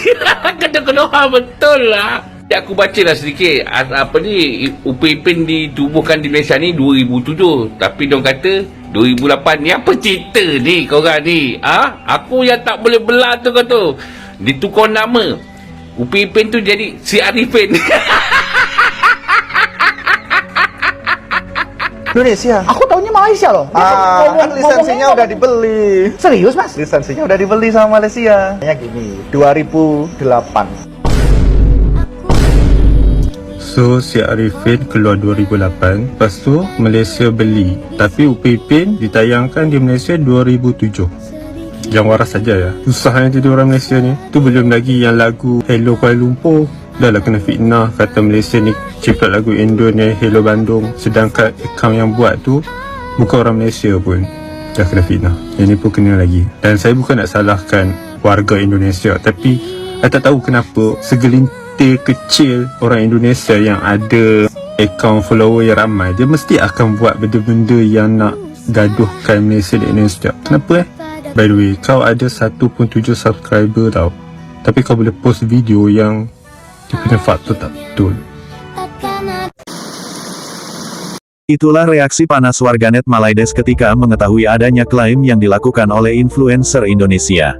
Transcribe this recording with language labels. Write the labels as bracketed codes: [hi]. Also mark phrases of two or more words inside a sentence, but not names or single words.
[ms] Kena betul lah. Aku baca lah sedikit. Apa ni, Upin Ipin ditubuhkan di Malaysia ni 2007. Tapi diorang kata 2008. Ni apa cerita ni korang ni? Aku yang tak boleh belah tu kau tu. Ditukar nama. Upin Ipin tu jadi Si Arifin. Indonesia. [id] Aku tahunya Malaysia loh. Kan lisensinya udah dibeli. Serius mas? Lisensinya udah dibeli sama Malaysia. Kayak gini, 2008. So, Si Arifin keluar 2008. [ms] Lepas tu, Malaysia beli. Tapi Upin Ipin ditayangkan di Malaysia 2007. [id] Yang waras saja ya. [ms] Susahnya jadi orang Malaysia ni. Tu belum lagi yang lagu Hello Kuala Lumpur. Dah lah kena fitnah kata Malaysia ni cipta lagu Indo ni Hello Bandung. Sedangkan akaun yang buat tu bukan orang Malaysia pun. Dah kena fitnah. Yang ni pun kena lagi. Dan saya bukan nak salahkan warga Indonesia, tapi saya tak tahu kenapa segelintir kecil orang Indonesia yang ada akaun follower yang ramai, dia mesti akan buat benda-benda yang nak gaduhkan Malaysia dan Indonesia. Kenapa [en] By the way, [ms] kau ada 1.7 subscriber tau, tapi kau boleh post video yang dia punya faktor tak betul. [id] Itulah reaksi panas warganet Malaides ketika mengetahui adanya klaim yang dilakukan oleh influencer Indonesia.